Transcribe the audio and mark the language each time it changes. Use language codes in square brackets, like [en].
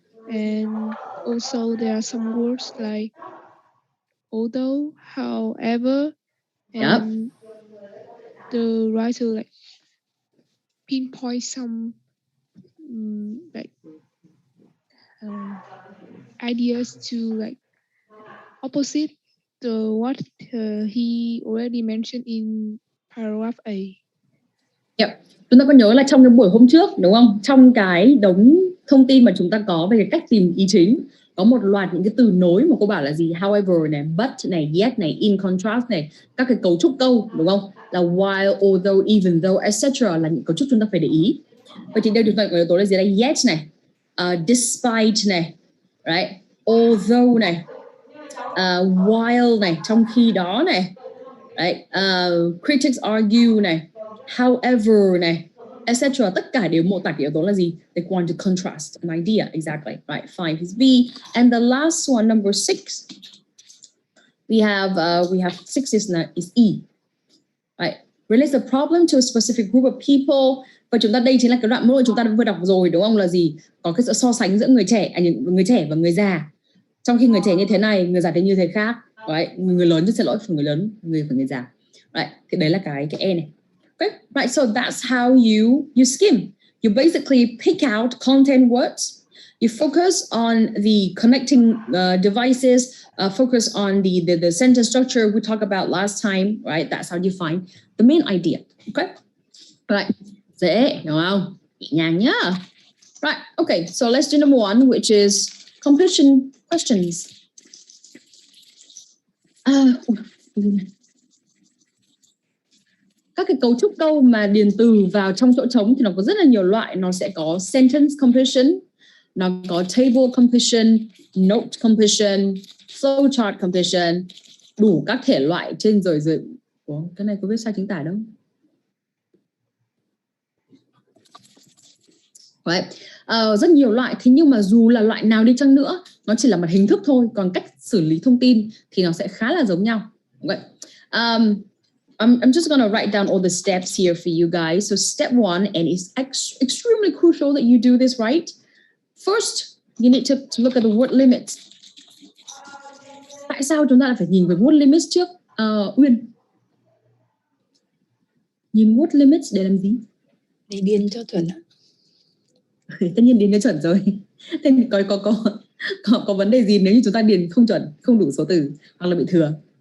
[en] And also there are some words like although, however, and the writer like pinpoint some like ideas to like opposite the what he already mentioned in paragraph A. Yep. [vi] Chúng ta có nhớ là trong cái buổi hôm trước đúng không? Trong cái đống thông tin mà chúng ta có về cái cách tìm ý chính, có một loạt những cái từ nối mà cô bảo là gì? However này, but này, yet này, [en] in contrast [vi] này, các cái cấu trúc câu đúng không? [en] Là while, although, even though, etc. [vi] là những cấu trúc chúng ta phải để ý. Vậy thì đây chúng ta có yếu tố là gì đây? [en] Yet này, despite này, right? [vi] Although này, while này, trong khi đó này, right? [en] Critics argue này, however này, etc. [vi] Tất cả đều mô tả cái yếu tố là gì? [en] They want to contrast an idea, exactly, right? 5 is B, and the last one, number 6, we have 6 is E, right? Relates the problem to a specific group of people. [vi] Và chúng ta đây chính là cái đoạn mô chúng ta vừa đọc rồi đúng không? Là gì? Có cái sự so sánh giữa người trẻ và người già. Trong khi người trẻ như thế này, người già thì như thế khác, right? Người lớn thì xin lỗi, người lớn, người già, right? Thì đấy là cái E này. [en] Okay, right. So that's how you skim. You basically pick out content words. You focus on the connecting devices. Focus on the sentence structure we talked about last time. Right. That's how you find the main idea. [vi] Okay. Right. Dễ, đúng không? Nhẹ nhàng nhá. Right. Okay. [en] So let's do number 1, which is completion questions. [vi] Các cái cấu trúc câu mà điền từ vào trong chỗ trống thì nó có rất là nhiều loại. Nó sẽ có sentence completion, nó có table completion, note completion, flowchart completion, đủ các thể loại trên rồi. Ủa, cái này có viết sai chính tả đâu. Right. Rất nhiều loại, thế nhưng mà dù là loại nào đi chăng nữa, nó chỉ là một hình thức thôi, còn cách xử lý thông tin thì nó sẽ khá là giống nhau. Okay. [en] I'm just going to write down all the steps here for you guys. So step 1, and it's extremely crucial that you do this right. First, you need to look at the word limits. [vi] Tại sao chúng ta lại phải nhìn về word limits trước? Uyên. Nhìn word limits để làm gì? Để điền cho chuẩn. Tất nhiên điền cho chuẩn rồi. Thế thì có vấn đề gì nếu như chúng ta điền không chuẩn, không đủ số từ hoặc là bị thừa?